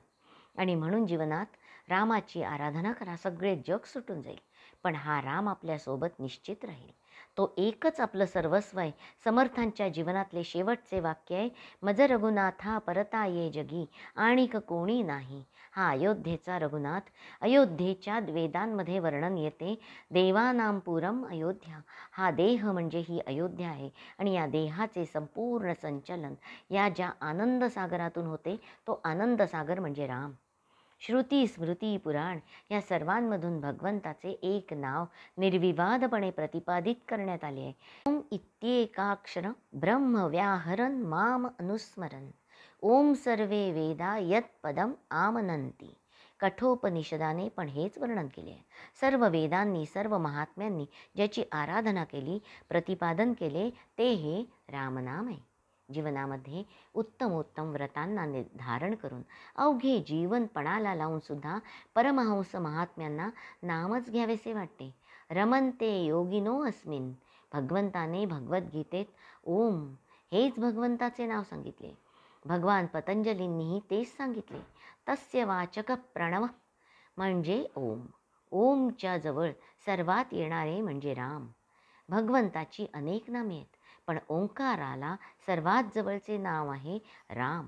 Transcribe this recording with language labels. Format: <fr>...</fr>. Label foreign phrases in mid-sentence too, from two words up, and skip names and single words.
<mr>आणि म्हणून जीवनात रामाची आराधना करा, सगळे जग सुटून जाईल, पण हा राम आपल्यासोबत निश्चित राहील. तो एकच आपलं सर्वस्व आहे. समर्थांच्या जीवनातले शेवटचे वाक्य आहे, मज रघुनाथा परता ये जगी आणिक कोणी नाही. हा अयोध्येचा रघुनाथ. अयोध्येच्या वेदांमध्ये वर्णन येते,</mr> <sa>देवानां पुरम अयोध्या.</sa> <mr>हा देह म्हणजे ही अयोध्या आहे आणि या देहाचे संपूर्ण संचलन या ज्या आनंद सागरातून होते तो आनंद सागर म्हणजे राम. श्रुती स्मृती पुराण या सर्वांमधून भगवंताचे एक नाव निर्विवादपणे प्रतिपादित करण्यात आले आहे.</mr> <sa>ओम इत्येकाक्षर ब्रह्म व्याहरन माम अनुस्मरन ओम सर्वे वेदा यत पदम आमनंती.</sa> <mr>कठोपनिषदाने पण हेच वर्णन केले आहे. सर्व वेदांनी सर्व महात्म्यांनी ज्याची आराधना केली, प्रतिपादन केले ते हे रामनाम आहे. जीवनामध्ये उत्तमोत्तम व्रतांना धारण करून अवघे जीवन पणाला लावून सुद्धा परमहंस महात्म्यांना नामच घ्यावेसे वाटते.</mr> <sa>रमन्ते योगिनो अस्मिन.</sa> <mr>भगवंताने भगवद्गीतेत ओम हेच भगवंताचे नाव सांगितले. भगवान पतंजलींनीही तेच सांगितले.</mr> <sa>तस्य वाचक प्रणव</sa> <mr>म्हणजे ओम. ओमच्या जवळ सर्वात येणारे म्हणजे राम. भगवंताची अनेक नामे आहेत, पण ओंकाराला सर्वात जवळचे नाव आहे राम.</mr>